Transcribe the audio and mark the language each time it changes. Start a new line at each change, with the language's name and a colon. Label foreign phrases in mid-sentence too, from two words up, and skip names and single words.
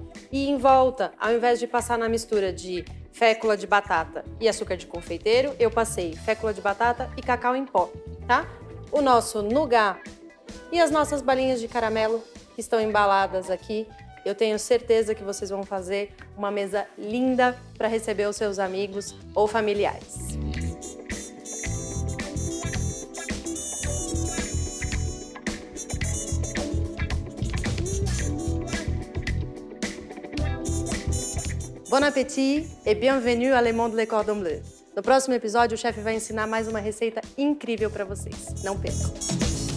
Portuguese: E em volta, ao invés de passar na mistura de fécula de batata e açúcar de confeiteiro, eu passei fécula de batata e cacau em pó, tá? O nosso nougat e as nossas balinhas de caramelo que estão embaladas aqui. Eu tenho certeza que vocês vão fazer uma mesa linda para receber os seus amigos ou familiares.
French: Bon appétit et bienvenue à Le Monde Les Cordons Bleus.
Portuguese: No próximo episódio, o chefe vai ensinar mais uma receita incrível para vocês. Não percam!